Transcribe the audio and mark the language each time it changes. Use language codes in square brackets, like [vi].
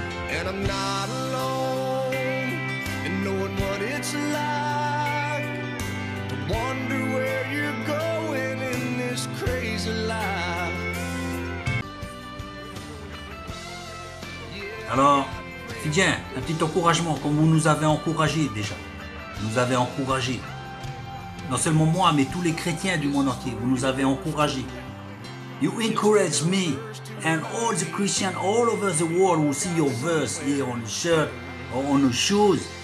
[en] And I'm not alone in knowing what it's like to wonder where you're going in this crazy life. [fr] Alors, Fidjien, un petit encouragement, comme vous nous avez encouragés déjà. Vous nous avez encouragés. Non seulement moi, mais tous les chrétiens du monde entier. Vous nous avez encouragés. [en] You encourage me and all the Christians all over the world who see your verse here on the shirt or on the shoes.